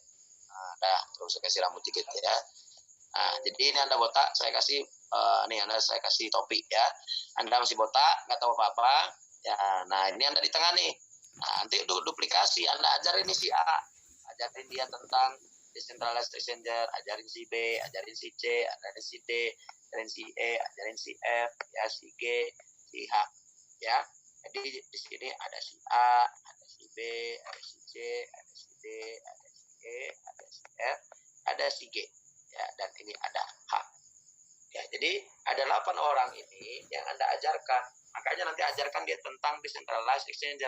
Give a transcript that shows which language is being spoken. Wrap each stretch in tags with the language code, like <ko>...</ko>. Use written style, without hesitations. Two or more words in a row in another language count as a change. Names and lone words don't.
<id>Nah, dah, terus saya kasih rambut dikit ya. Nah, jadi ini Anda botak, saya kasih saya kasih topi ya. Anda masih botak, nggak tahu apa-apa. Ya, nah ini Anda di tengah nih. Nah, nanti duplikasi, Anda ajarin ini si A, ajarin dia tentang</id> <en>decentralized exchanger,</en> <id>ajarin si B, ajarin si C, ajarin si D, ajarin si E, ajarin si F, ya si G, si H, ya. Jadi di sini ada si A, ada si B, ada si C, ada si D, ada si E, ada si F, ada si G, ya, dan ini ada H. Ya, jadi ada 8 orang ini yang Anda ajarkan. Makanya nanti ajarkan dia tentang</id> <en>decentralized exchanger.</en>